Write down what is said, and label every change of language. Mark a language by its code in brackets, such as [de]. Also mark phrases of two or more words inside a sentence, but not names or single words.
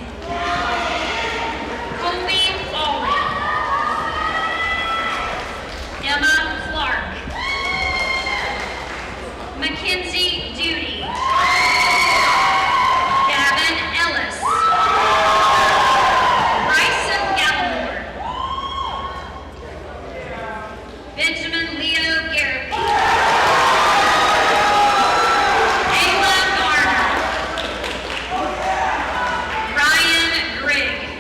[en] Colby Allred. Emma Clark. Mackenzie Duty. Gavin Ellis. Bryson Gallimore. Benjamin Leo Garrity. Ayla Garner. Ryan Grigg.